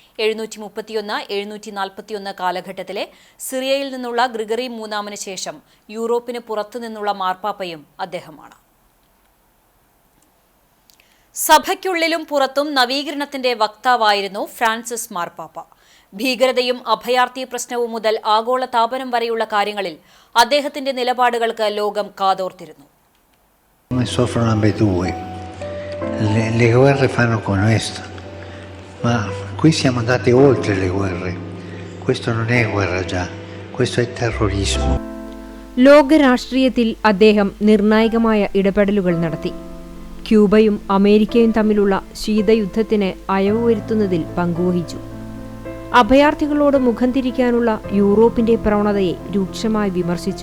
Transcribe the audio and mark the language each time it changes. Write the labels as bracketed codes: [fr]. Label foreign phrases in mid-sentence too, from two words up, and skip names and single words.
[ml] 731-741 കാലഘട്ടത്തിലെ സിറിയയിൽ നിന്നുള്ള ഗ്രിഗറി മൂന്നാമന് ശേഷം യൂറോപ്പിന് പുറത്തുനിന്നുള്ള മാർപ്പാപ്പയും അദ്ദേഹമാണ്. സഭയ്ക്കുള്ളിലും പുറത്തും നവീകരണത്തിന്റെ വക്താവായിരുന്നു ഫ്രാൻസിസ് മാർപ്പാപ്പ. ഭീകരതയും അഭയാർത്ഥി പ്രശ്നവും മുതൽ ആഗോള താപനം വരെയുള്ള കാര്യങ്ങളിൽ അദ്ദേഹത്തിന്റെ നിലപാടുകൾക്ക് ലോകം കാതോർത്തിരുന്നു. [it] Le guerre fanno questo, ma qui siamo andati oltre le guerre. Questo non è guerra già, questo è terrorismo. [ml] ലോകരാഷ്ട്രീയത്തിൽ അദ്ദേഹം നിർണായകമായ ഇടപെടലുകൾ നടത്തി. ക്യൂബയും അമേരിക്കയും തമ്മിലുള്ള ശീതയുദ്ധത്തിന് അയവ് വരുത്തുന്നതിൽ പങ്കുവഹിച്ചു. അഭയാർത്ഥികളോട് മുഖം തിരിക്കാനുള്ള യൂറോപ്പിന്റെ പ്രവണതയെ രൂക്ഷമായി വിമർശിച്ചു.